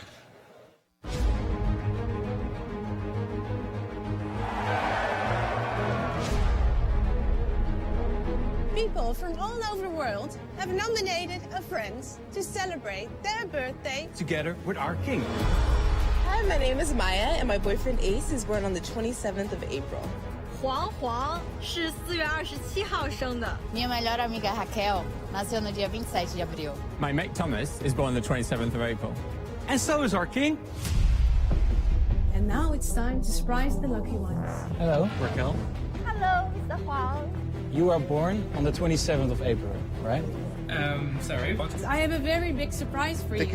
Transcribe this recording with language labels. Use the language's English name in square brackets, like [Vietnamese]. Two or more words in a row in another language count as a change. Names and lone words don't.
[English] People from all over the world have nominated a friend to celebrate their birthday together with our king. Hi, my name is Maya, and my boyfriend Ace is born on the 27th of April. [Chinese] 黄黄是4月27号生的。 [Portuguese] Minha melhor amiga Raquel nasceu no dia 27 de abril. [English] My mate Thomas is born on the 27th of April. And so is our king. And now it's time to surprise the lucky ones. Hello, Raquel. Hello, Mr. Huang. You are born on the 27th of April, right? Sorry. I have a very big surprise for you.